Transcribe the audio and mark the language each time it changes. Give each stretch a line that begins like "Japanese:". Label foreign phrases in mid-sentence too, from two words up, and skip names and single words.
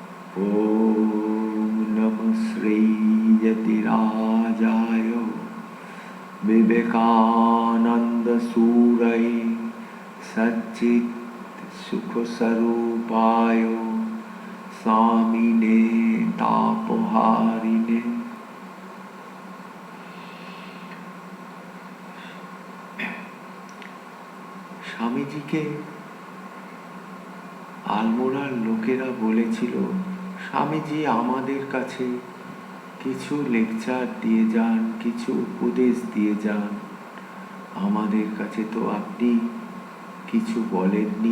Sanskrit: ॐ नमः श्रीयतिराजाय विवेकानन्दसूरये सच्चित् सुखस्वरूपाय स्वामिने तापहारिणे।
Bangla: স্বামীজিকে আলমোড়ার লোকেরা বলেছিল, স্বামীজি আমাদের কাছে কিছু লেকচার দিয়ে যান, কিছু উপদেশ দিয়ে যান, আমাদের কাছে তো আপনি কিছু বলেননি।